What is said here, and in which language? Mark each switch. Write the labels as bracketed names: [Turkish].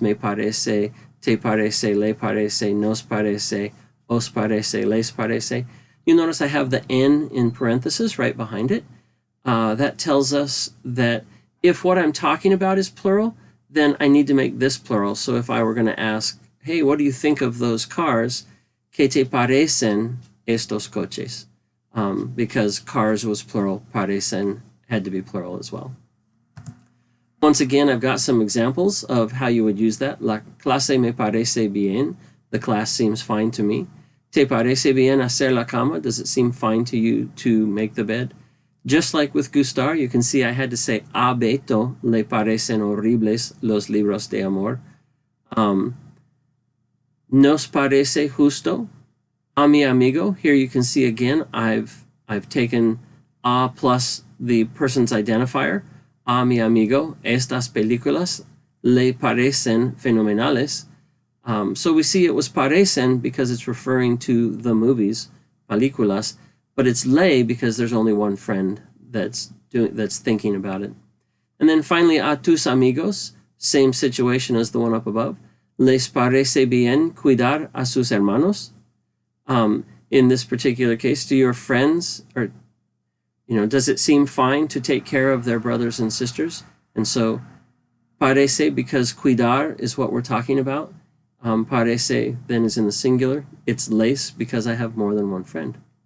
[Spanish] Me parece, te parece, le parece, nos parece, os parece, les parece. [English] You notice I have the N in parentheses right behind it. That tells us that if what I'm talking about is plural, then I need to make this plural. So if I were going to ask, hey, what do you think of those cars? [Spanish] ¿Qué te parecen estos coches? [English] Because cars was plural, parecen had to be plural as well. Once again, I've got some examples of how you would use that. [Spanish] La clase me parece bien. [English] The class seems fine to me. [Spanish] ¿Te parece bien hacer la cama? [English] Does it seem fine to you to make the bed? Just like with gustar, you can see I had to say [Spanish] a Beto le parecen horribles los libros de amor. Nos parece justo. A mi amigo. [English] Here you can see again I've taken a plus the person's identifier. [Spanish] A mi amigo, estas películas le parecen fenomenales. [English] So we see it was parecen because it's referring to the movies, películas, but it's le because there's only one friend that's thinking about it. And then finally, [Spanish] a tus amigos, [English] same situation as the one up above. [Spanish] Les parece bien cuidar a sus hermanos. [English] In this particular case, do your friends, or does it seem fine to take care of their brothers and sisters? And so, parece, because cuidar is what we're talking about. Parece then is in the singular. It's les because I have more than one friend.